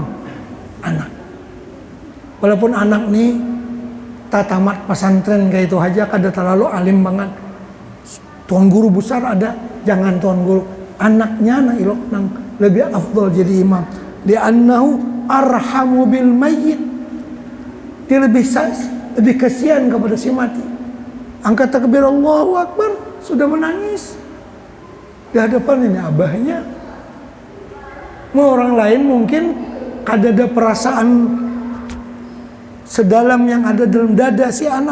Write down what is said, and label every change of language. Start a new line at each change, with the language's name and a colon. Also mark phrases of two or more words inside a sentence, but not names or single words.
Indonesian: Anak. Walaupun anak nih tak tamat pesantren kayak itu aja, kada terlalu alim banget. Tuan guru besar ada, jangan tuan guru.
Banjar: Anaknya nang ilok nang lebih afdal jadi imam.
Arabic: Li'annahu arhamu bil mayyit.
Indonesian: Dia lebih kasihan kepada si mati. Angkat takbir
Arabic: Allahu Akbar,
Indonesian: sudah menangis di hadapan ini abahnya. Mau orang lain mungkin kada ada perasaan sedalam yang ada dalam dada si anak.